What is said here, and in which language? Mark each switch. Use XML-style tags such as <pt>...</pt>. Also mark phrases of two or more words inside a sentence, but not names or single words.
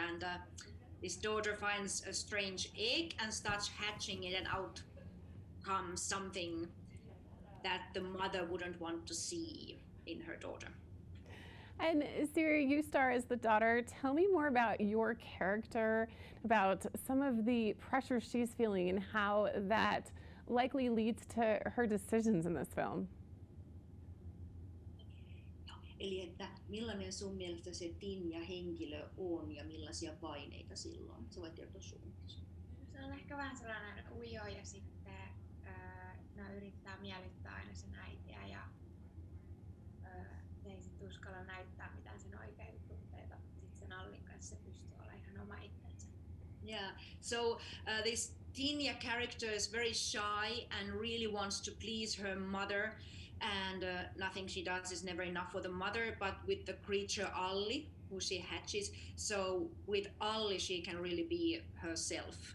<en>And this daughter finds a strange egg and starts hatching it, and out comes something that the mother wouldn't want to see in her daughter. And Siri, you star as the daughter. Tell me more about your character, about some of the pressure she's feeling and how that likely leads to her decisions in this film.</en> <fi>Eli että millainen sun mielestä se Tinja-henkilö on ja millaisia paineita silloin? Sä voit kertoa sun. Se on ehkä vähän sellainen ujo ja sitten yrittää miellyttää aina sen äitiä ja ei sit uskalla näyttää mitään sen oikeita tunteita. Sitten sen Allin kanssa se pystyy olemaan ihan oma itsensä.</fi> <en>Yeah, so this Tanya character is very shy and really wants to please her mother, and nothing she does is never enough for the mother, but with the creature Alli, who she hatches, so with Alli she can really be herself.</en>